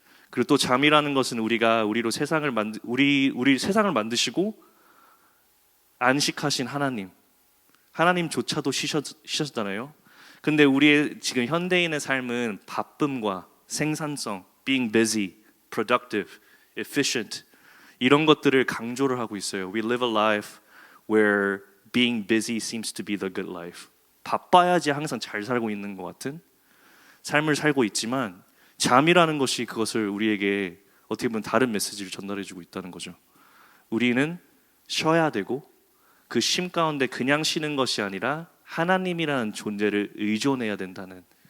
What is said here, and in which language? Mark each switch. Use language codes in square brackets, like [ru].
[ko] 그리고 또 잠이라는 것은 우리가 우리 세상을 만드시고 안식하신 하나님조차도 쉬셨잖아요. 근데 우리의 지금 현대인의 삶은 바쁨과 생산성, [en] being busy, productive, efficient [ko] 이런 것들을 강조를 하고 있어요. [en] We live a life where being busy seems to be the good life. [ko] 바빠야지 항상 잘 살고 있는 것 같은 삶을 살고 있지만 잠이라는 것이 그것을 우리에게 어떻게 보면 다른 메시지를 전달해주고 있다는 거죠. 우리는 쉬어야 되고 그 쉼 가운데 그냥 쉬는 것이 아니라 하나님이라는 존재를 의존해야 된다는